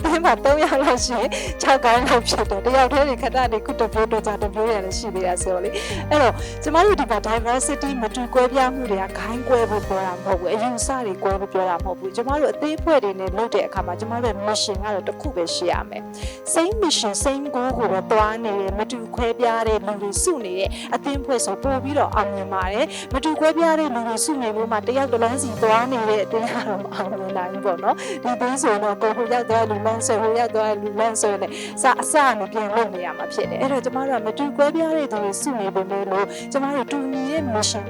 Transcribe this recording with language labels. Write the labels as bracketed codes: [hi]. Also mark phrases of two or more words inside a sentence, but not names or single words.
[my] 3 ယောက်လောက်ရှင်6ကိုင်းလောက်ဖြစ်တယ်တယောက်တည်းတွေခဏနေခုတပြိုးတော့ကြတပြိုးရတယ်ရှိသေးတာဆိုတော့လေအဲ့တော့ကျမတို့ဒီမှာ diversity မတူကွဲပြားမှုတွေကဂိုင်းကွဲဖို့ပြောတာမဟုတ်ဘူးအယူဆတွေကွဲဖို့ပြောတာမဟုတ်ဘူးကျမတို့အသေးအဖွဲ့တွေနဲ့လုပ်တဲ့အခါမှာကျမတို့ရဲ့ mission ကတော့တစ်ခုပဲရှိရမယ် [en] same mission same goal [my] ကိုပဲတွားနေတယ်မတူခွဲပြားတဲ့လူတွေစုနေတဲ့အသင်းဖွဲ့ဆိုပို့ပြီးတော့အောင်မြင်ပါတယ်မတူခွဲပြားတဲ့လူတွေစုနေလို့မှတယောက်တစ်လမ်းစီတွားနေတဲ့အသင်းကတော့မအောင်မြင်နိုင်ဘူးပေါ့နော်ဒီဘင်းဆို တော့ကိုဟိုရောက်သွားလူလန်းဆိုဟိုရောက်သွားလူလန်းဆိုနဲ့အစနဲ့ပြန်လုပ်နေရမှာဖြစ်တယ်အဲ့တော့ကျမတို့ကမတူကွဲပြားတဲ့သူတွေစုနေပေမဲ့လို့ကျမတို့တူညီရဲ့ mission